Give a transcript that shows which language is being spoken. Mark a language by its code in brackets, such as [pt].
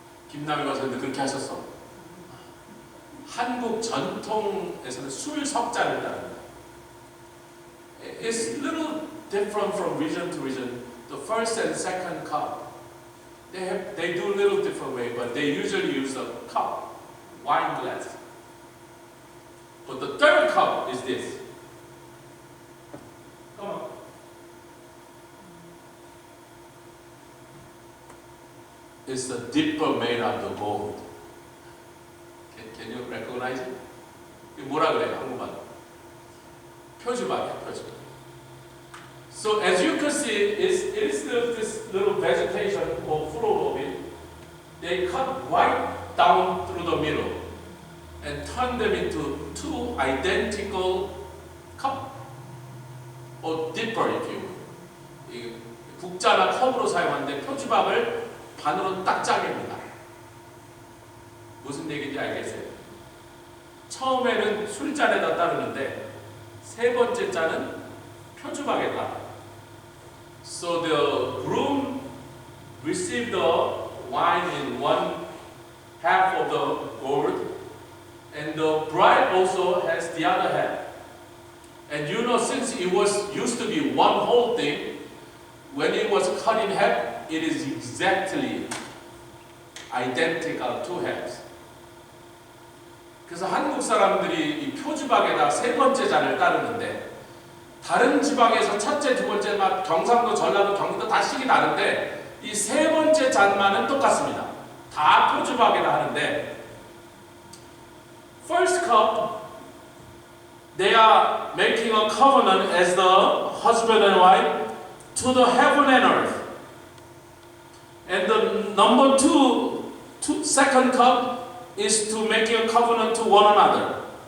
[ko] 김남희 박사님도 그렇게 하셨어. 한국 전통에서는 술 석잔을 따릅니다. [en] It's a little different from region to region. The first and second cup, they do a little different way, but they usually use a cup, wine glass. But the third cup is this. Come on. It's a dipper made out of gold. Can you recognize it? [ko] 이게 뭐라 그래요, 한국말? 표주박이야, 표주박. [en] So as you can see, it is this little vegetation or floor of it. They cut right down through the middle and turn them into 2 identical cup or dipper, if you will. [ko] 국자나 컵으로 사용하는데 표주박을 반으로 딱 짜깁니다. 무슨 얘기인지 알겠어요? 처음에는 술잔에다 따르는데 세 번째 잔은 표주박에 따라. [en] So the groom received the wine in 1/2 of the gourd, and the bride also has the other half. And you know, since it was used to be one whole thing, when it was cut in half, it is exactly identical 2 halves. [ko] 그래서 한국 사람들이 이 표주박에다 세 번째 잔을 따르는데 다른 지방에서 첫째, 두 번째, 막 경상도, 전라도, 경기도 다 식이 다른데 이 세 번째 잔만은 똑같습니다. 다 표주박에다 하는데 [en] first cup, they are making a covenant as the husband and wife to the heaven and earth. And the number second cup is to make a covenant to one another.